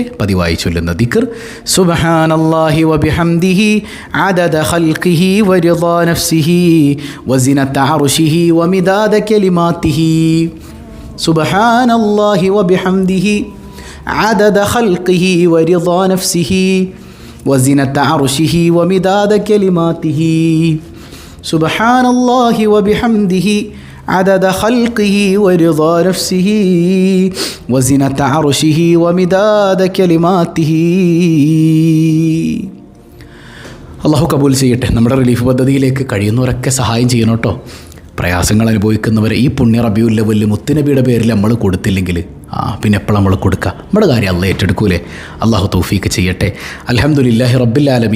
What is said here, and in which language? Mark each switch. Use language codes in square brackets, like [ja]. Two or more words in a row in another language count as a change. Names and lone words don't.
[ml] പതിവായി ചൊല്ലുന്ന ദിക്ർ [ar] سبحان الله وبحمده عدد خلقه ورضا نفسه وزنة عرشه ومداد كلماته. سبحان الله وبحمده عدد خلقه ورضا نفسه وزنة عرشه ومداد كلماته. سبحان الله وبحمده عدد خلقه ورضا نفسه وزنة عرشه ومداد كلماته. [ml] അള്ളാഹു കബൂൽ ചെയ്യട്ടെ. നമ്മുടെ റിലീഫ് പദ്ധതിയിലേക്ക് കഴിയുന്നവരൊക്കെ സഹായം ചെയ്യണം കേട്ടോ. പ്രയാസങ്ങൾ അനുഭവിക്കുന്നവരെ ഈ പുണ്യ റബീഉൽ അവ്വൽ മുത്തുനബിയുടെ പേരിൽ നമ്മൾ കൊടുത്തില്ലെങ്കിൽ പിന്നെ എപ്പോഴും നമ്മൾ കൊടുക്കുക? നമ്മുടെ കാര്യം അള്ളാഹ് ഏറ്റെടുക്കൂലേ? അള്ളാഹു തൗഫീക്ക് ചെയ്യട്ടെ. [ar] الحمد لله رب العالمين.